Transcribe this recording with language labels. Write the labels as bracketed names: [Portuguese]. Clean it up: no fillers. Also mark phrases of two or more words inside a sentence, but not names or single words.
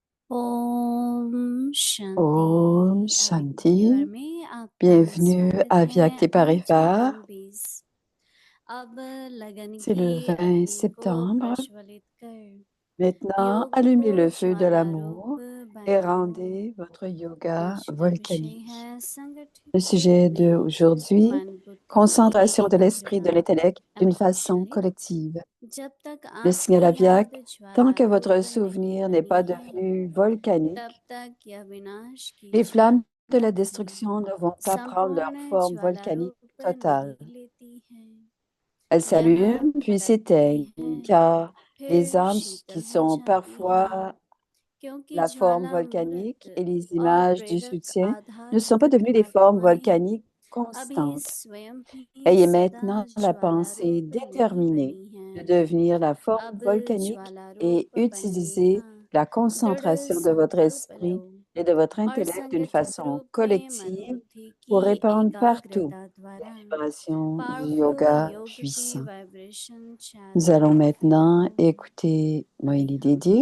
[Hindi] ओम Om शांति अव्यक्त परिवार Shanti. में आपका [French] Bienvenue [Hindi] स्वागत [French] à [Hindi] है। [French] Vyakti [Hindi] आज [French] Parivar. [Hindi] हम 20 अब लगन [French] C'est le [Hindi] की [French] 20 [Hindi] अग्नि को [French] septembre. [Hindi] प्रज्वलित कर [French] Maintenant, [Hindi] योग [French] allumez [Hindi] को [French] le feu de [Hindi] ज्वाला रूप [French] l'amour et [Hindi] बनाओ। [French] rendez votre yoga [Hindi] आज का विषय [French] volcanique. [Hindi] है संगठित [French] Le [Hindi] रूप [French] sujet [Hindi] में [French] d'aujourd'hui, [Hindi] मन बुद्धि की [French] concentration de l'esprit de [Hindi] एकाग्रता। [French] l'intellect d'une [Hindi] अमित [French] façon [Hindi] शाली, [French] collective. [Hindi] जब तक [French] Le signal [Hindi] आपकी [French] à [Hindi] याद [French] Vyak, tant [Hindi] ज्वाला [French] que votre [Hindi] रूप नहीं [French] souvenir n'est pas [Hindi] बनी है, [French] devenu [Hindi] तब [French] volcanique, [Hindi] तक यह विनाश की [French] les flammes de la [Hindi] ज्योति [French] destruction ne vont pas prendre leur [Hindi] संपूर्ण [French] forme [Hindi] ज्वाला [French] volcanique [Hindi] रूप [French] totale. [Hindi] नहीं लेती है। [French] Elles [Hindi] यह [French] s'allument puis [Hindi] भटकती [French] s'éteignent, [Hindi] है, [French] car les [Hindi] फिर [French] âmes [Hindi] शीतल [French] qui [Hindi] हो [French] sont [Hindi] जाती है, [French] parfois [Hindi] क्योंकि [French] la forme [Hindi] ज्वाला [French] volcanique [Hindi] मूर्त [French] et les [Hindi] और [French] images du [Hindi] प्रेरक [French] soutien ne [Hindi] आधार [French] sont pas [Hindi] युक्त [French] devenues des formes [Hindi] आत्माएं [French] volcaniques [Hindi] अभी [French] constantes. [Hindi] स्वयं ही [French] Ayez [Hindi] सदा [French] maintenant la [Hindi] ज्वाला [French] pensée [Hindi] रूप नहीं [French] déterminée [Hindi] बनी [French] de [Hindi] है, [French] devenir la forme [Hindi] अब [French] volcanique [Hindi] ज्वाला [French] et [Hindi] रूप बनने [French] utilisez [Hindi] का [French] la [Hindi] दृढ़ [French] concentration de votre [Hindi] संकल्प लो [French] esprit et de votre [Hindi] और [French] intellect d'une [Hindi] संगठित [French] façon [Hindi] रूप में मन [French] collective [Hindi] बुद्धि [French] pour [Hindi] की [French] répandre partout [Hindi] एकाग्रता [French] les [Hindi] द्वारा [French] vibrations du [Hindi] पावरफुल [French] yoga [Hindi] योग की [French] puissant. [Hindi] वाइब्रेशन [French] Nous [Hindi] चैनल [French] allons [Hindi] फैलाओ। [French] maintenant écouter [Hindi] आइए [French] Moïli [Hindi] हम [French] Dédi.